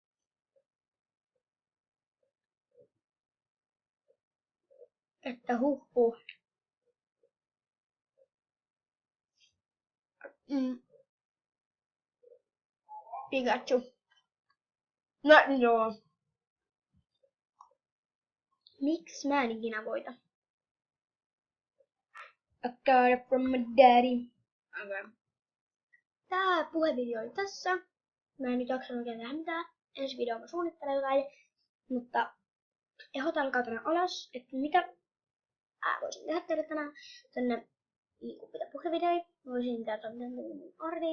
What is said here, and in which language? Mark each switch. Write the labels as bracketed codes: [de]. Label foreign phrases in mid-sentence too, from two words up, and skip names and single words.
[fi] Että huhhuh. Pikachu. No joo. Miksi mä en ikinä voita? [en] I got it from my daddy. Okay. [fi] Tää puhevideo oli tässä. Mä en nyt jaksanut oikein tehdä mitään. Ensi video mä suunnittelen jotain. Mutta ehot alkaa tänne alas, että mitä voisin tehdä teille tänään. Tänne niin pitää puhevideoita. Voisin tehdä tänne artit.